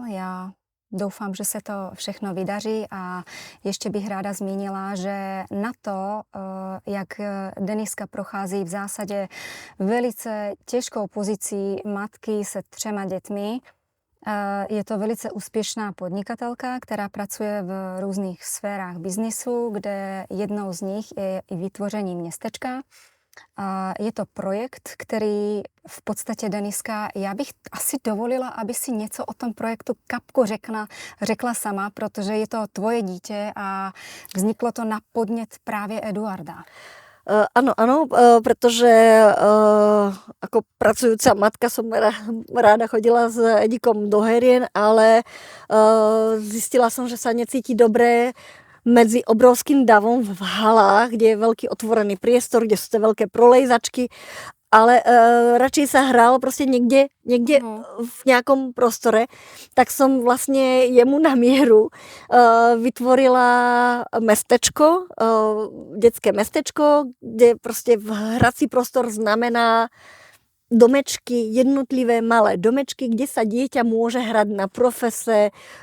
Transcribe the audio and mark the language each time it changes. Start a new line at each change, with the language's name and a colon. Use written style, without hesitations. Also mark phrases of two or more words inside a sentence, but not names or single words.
Czech: Já doufám, že se to všechno vydaří a ještě bych ráda zmínila, že na to, jak Deniska prochází v zásadě velice těžkou pozicí matky se 3 dětmi, je to velice úspěšná podnikatelka, která pracuje v různých sférách biznisu, kde jednou z nich je i vytvoření městečka. Je to projekt, který v podstatě Deniska, já bych asi dovolila, aby si něco o tom projektu kapku řekla sama, protože je to tvoje dítě a vzniklo to na podnět právě Eduarda.
Slovak: Áno, pretože ako pracujúca matka som ráda chodila s Edíkom do herien, ale zistila som, že sa necíti dobre medzi obrovským davom v halách, kde je veľký otvorený priestor, kde sú tie veľké prolejzačky, ale radšej sa hral proste niekde v nejakom prostore, tak som vlastne jemu na mieru vytvorila mestečko, detské mestečko, kde proste hrací prostor znamená domečky, jednotlivé malé domečky, kde sa dieťa môže hrať na profese,